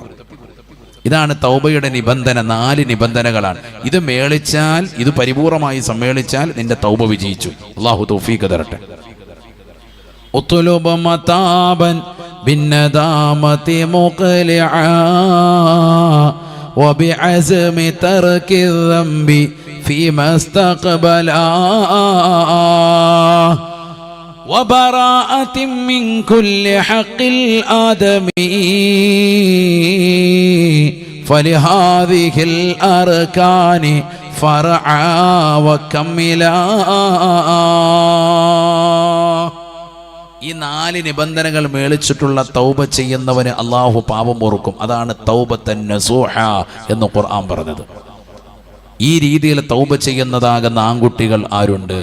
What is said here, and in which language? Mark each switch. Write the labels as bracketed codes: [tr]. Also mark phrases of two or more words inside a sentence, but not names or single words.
[ml] ഇതാണ് തൗബയുടെ നിബന്ധന. 4 നിബന്ധനകളാണ്. ഇത് മേളിച്ചാൽ, ഇത് പരിപൂർണമായി സമ്മേളിച്ചാൽ നിന്റെ തൗബ വിജയിച്ചു. അല്ലാഹു തൗഫീഖ് തരട്ടെ. [ar] اطلب متابا بالندامة مخلصا وبعزم ترك الذنب فيما استقبلا وبراءة من كل حق الآدمي فلهذه الأركان فرعا وكملا. [ml] ഈ 4 നിബന്ധനകൾ മേളിച്ചിട്ടുള്ള തൗബ ചെയ്യുന്നവന് അള്ളാഹു പാപം പൊറുക്കും. അതാണ് [ar] توبة نصوحا [ml] എന്ന് ഖുർആൻ പറഞ്ഞത്. ഈ രീതിയിൽ തൗബ ചെയ്യുന്നതാകുന്ന ആൺകുട്ടികൾ ആരുണ്ട്?